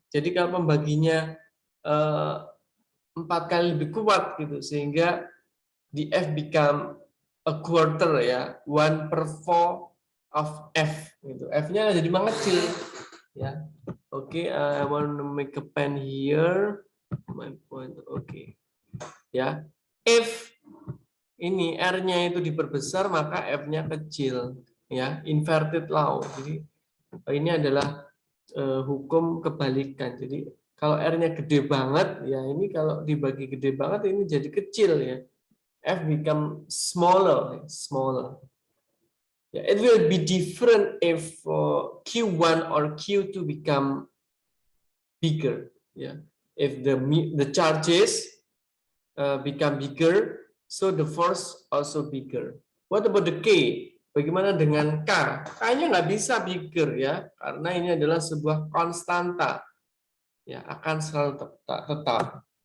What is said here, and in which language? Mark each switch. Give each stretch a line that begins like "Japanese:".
Indonesian: Jadi kalau pembaginya 4 kali lebih kuat, gitu, sehingga di F
English: become a quarter,
Indonesian: ya,
English: 1/4 of F.
Indonesian: Gitu. F-nya jadi mengecil. Ya.
English: Oke, I want to make a pen here. My point, oke.
Indonesian: Ya, if ini R-nya itu diperbesar, maka F-nya kecil, ya, inverted law. Jadi ini adalah hukum kebalikan. Jadi kalau R-nya gede banget, ya ini kalau dibagi gede banget ini jadi kecil, ya.
English: F become smaller. Yeah, it will be different if Q1 or Q2 become bigger. Yeah, if the charges become bigger, so the force also bigger. What about the K?
Indonesian: Bagaimana dengan K? K-nya nggak bisa bigger, ya, karena ini adalah sebuah konstanta, ya, akan selalu tetap.